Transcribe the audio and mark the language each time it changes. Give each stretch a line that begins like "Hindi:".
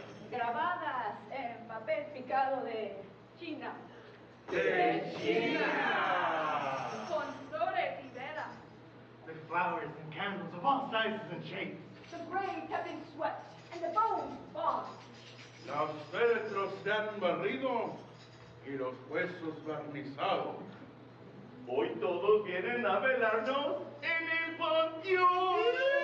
Spanish: Grabadas en papel picado de China. De China. Con flores y velas.
English: With flowers and candles of all sizes and shapes. The graves have been swept and the bones bombed.
Spanish: Los féretros se han barrido y los huesos barnizados. Hoy todos vienen a velarnos en el panteón.